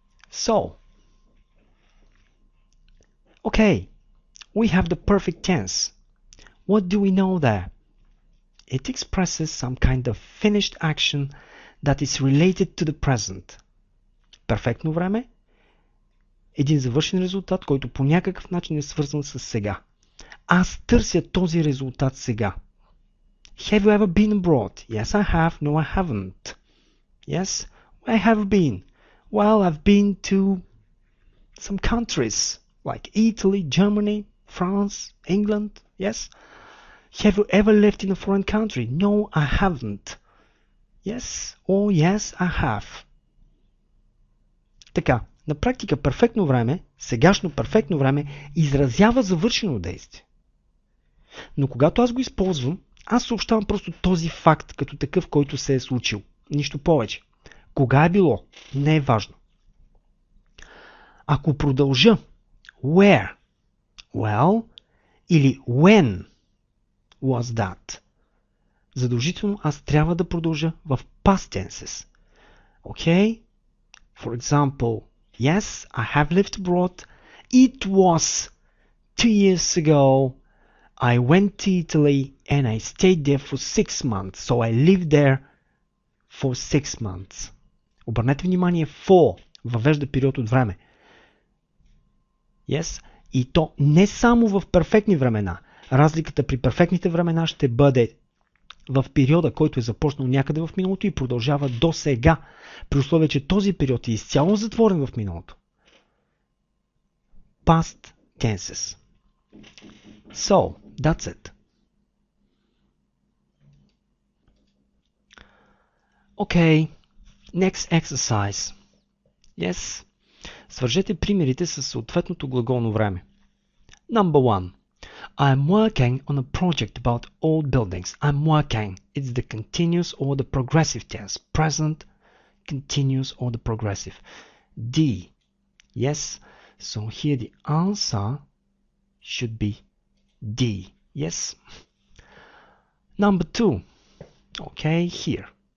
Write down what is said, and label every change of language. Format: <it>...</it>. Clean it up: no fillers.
<en>So, okay, we have the perfect tense. What do we know there? It expresses some kind of finished action that is related to the present.</en> <bg>Перфектно време, един завършен резултат, който по някакъв начин е свързан с сега. Аз търся този резултат сега.</bg> <en>Have you ever been abroad? Yes, I have. No, I haven't. Yes, where have you been? Well, I've been to some countries like Italy, Germany, France, England. Yes. Have you ever lived in a foreign country? No, I haven't. Yes. Oh, yes, I have.</en> <bg>Така, на практика перфектно време, сегашно перфектно време, изразява завършено действие. Но когато аз го използвам, аз съобщавам просто този факт като такъв, който се е случил. Нищо повече. Кога е било? Не е важно. Ако продължа</bg> <en>where, well,</en> <bg>или</bg> <en>when was that,</en> <bg>задължително аз трябва да продължа в</bg> <en>past tenses. Okay? For example, yes, I have lived abroad. It was 2 years ago. I went to Italy and I stayed there for 6 months. So I lived there for 6 months.</en> <bg>Обърнете внимание, for въвежда период от време. Yes, и то не само в перфектни времена. Разликата при перфектните времена ще бъде в периода, който е започнал някъде в миналото и продължава до сега, при условие, че този период е изцяло затворен в миналото.</bg> <en>Past tenses. So, that's it. Okay, next exercise. Yes.</en> <bg>Свържете примерите с съответното глаголно време.</bg> <en>Number 1. I'm working on a project about old buildings. I'm working. It's the continuous or the progressive tense. Present, continuous or the progressive. D. Yes. So here the answer should be D. Yes. Number 2. Okay, here.</en>